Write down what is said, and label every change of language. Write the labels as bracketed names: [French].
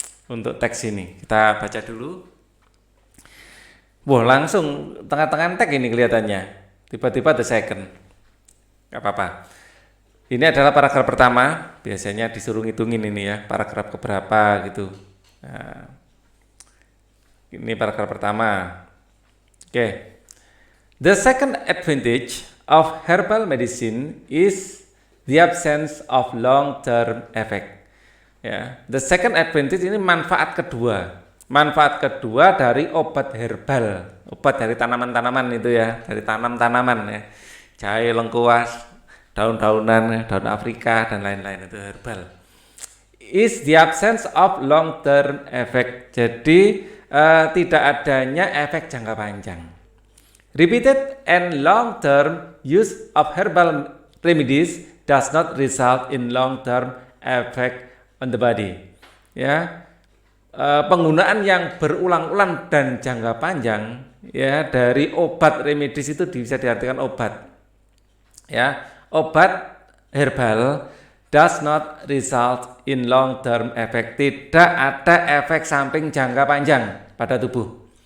[Indonesian] Untuk teks ini kita baca dulu. Wah, langsung tengah-tengah teks ini kelihatannya. Tiba-tiba [English] the second. [Indonesian] Gak apa-apa. Ini adalah paragraf pertama. Biasanya disuruh ngitungin ini ya, paragraf keberapa gitu. Nah, ini paragraf pertama. Oke. [English] The second advantage of herbal medicine is the absence of long-term effect. [Indonesian] Ya, [English] the second advantage [Indonesian] ini manfaat kedua. Manfaat kedua dari obat herbal, obat dari tanaman-tanaman itu ya, dari tanaman ya. Jahe, lengkuas, daun-daunan, daun Afrika dan lain-lain itu herbal. [English] Is the absence of long term effect. [Indonesian] Jadi tidak adanya efek jangka panjang. [English] Repeated and long term use of herbal remedies does not result in long term effect on the body. [Indonesian] Ya, penggunaan yang berulang-ulang dan jangka panjang ya dari obat remedis itu bisa diartikan obat. Ya, obat herbal [English] does not result in long term effect. [Indonesian] Tidak ada efek samping jangka panjang pada tubuh.